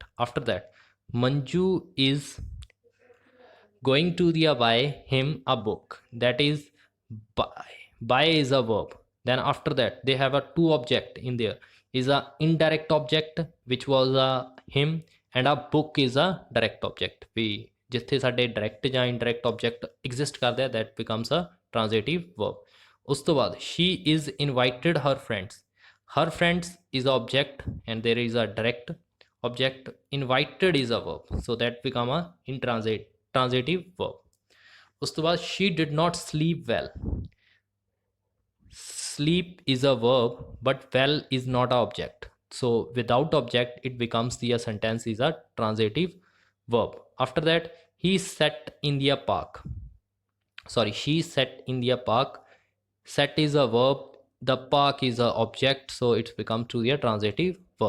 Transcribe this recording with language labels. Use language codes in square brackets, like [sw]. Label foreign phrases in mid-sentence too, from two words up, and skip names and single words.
[en] after that Manju is going to buy him a book, that is buy is a verb। then after that they have a two object in there, is a indirect object which was a him and a book is a direct object। [pa] ਵੀ ਜਿੱਥੇ ਸਾਡੇ ਡਾਇਰੈਕਟ ਜਾਂ [en] indirect object exist [pa] ਕਰਦੇ ਆ, [en] that becomes a transitive verb। [pa] ਉਸ ਤੋਂ ਬਾਅਦ [en] she is invited her friends is a object and there is a direct object, invited is a verb, so that become a transitive verb। [pa] ਉਸ ਤੋਂ ਬਾਅਦ [en] she did not sleep well, sleep is a verb but well is not an object, so without object it becomes the sentence is a transitive verb। after that he sat in the park, sorry, she sat in the park, sat is a verb the park is a object, so it's become to be a transitive verb.